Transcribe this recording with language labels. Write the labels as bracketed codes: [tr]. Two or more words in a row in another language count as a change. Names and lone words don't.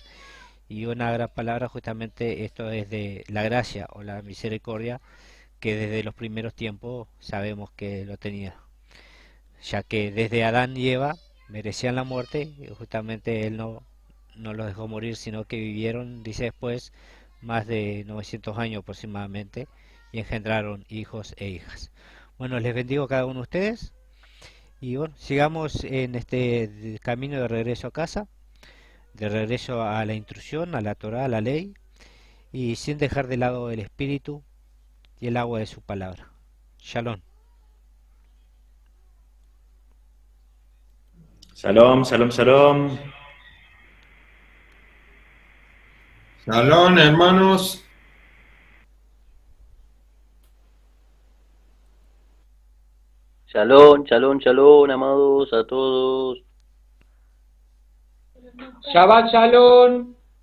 [es] Y una gran palabra justamente esto es de la gracia o la misericordia, que desde los primeros tiempos sabemos que lo tenía, ya que desde Adán y Eva merecían la muerte, y justamente él no los dejó morir, sino que vivieron, dice después, más de 900 años aproximadamente, y engendraron hijos e hijas. Bueno, les bendigo a cada uno de ustedes, y bueno, sigamos en este camino de regreso a casa, de regreso a la instrucción, a la Torah, a la ley, y sin dejar de lado el espíritu y el agua de su palabra. Shalom. [he] שלום, שלום, שלום. [es] Shalom, hermanos. [he] שלום, שלום, שלום, [es] amados a todos. [he] שבת שלום.